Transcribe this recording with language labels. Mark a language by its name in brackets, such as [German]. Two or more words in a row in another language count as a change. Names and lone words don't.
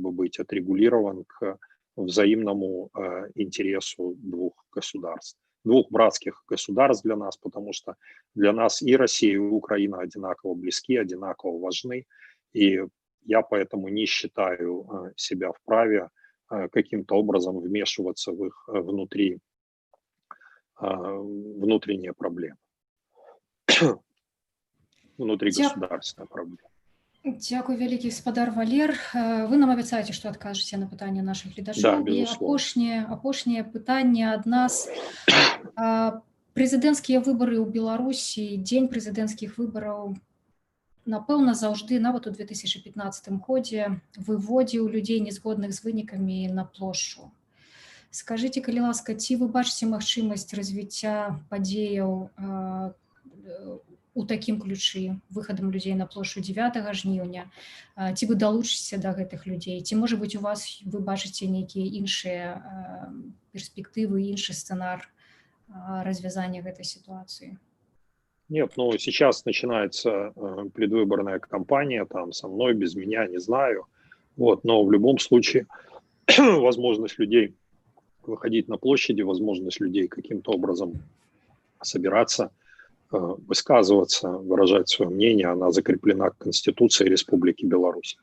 [Russian] бы быть отрегулирован к взаимному интересу двух государств, двух братских государств для нас, потому что для нас и Россия, и Украина одинаково близки, одинаково важны, и я поэтому не считаю себя вправе каким-то образом вмешиваться в их внутренние проблемы, внутригосударственные проблемы. [Belarusian] Дякую вялікі, спадар Валер. Вы нам абяцаеце, што адкажаце на пытанне нашых гледачоў. [Russian] Да, [Belarusian] І апошняе пытанне ад нас. Прэзідэнцкія выбары ў Беларусі, дзень прэзідэнцкіх выбараў, напэўна, заўжды, нават у 2015 годзе, выводзіў людзей незгодных з вынікамі на плошчу. Скажыце, калі ласка, ці вы бачыце магчымасць развіцця падзеяў у такім ключы выхадам людзей на плошчу 9 жніўня, ці вы далучыцеся да гэтых людзей, ці, можа быць, у вас вы бачыце нейкія іншыя перспектывы, іншы сцэнар [Russian] развязания этой ситуации? Нет, ну сейчас начинается предвыборная кампания, там со мной, без меня, не знаю. Вот, но в любом случае возможность людей выходить на площади, возможность людей каким-то образом собираться, высказываться, выражать свое мнение, она закреплена Конституцией Республики Беларусь.